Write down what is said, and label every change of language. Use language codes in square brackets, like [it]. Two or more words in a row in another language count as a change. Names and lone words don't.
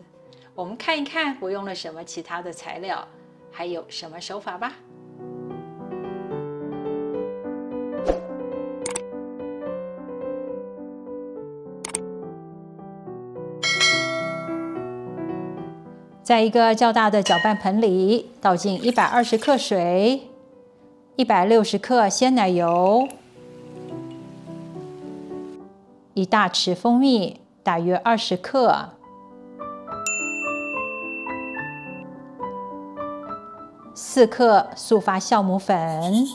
[zh] 我們看一看我用了什麼其他的材料，還有什麼手法吧。在一個較大的攪拌盆裡，倒進120克水，160克鮮奶油，1大匙蜂蜜，大約20克。4克速發酵母粉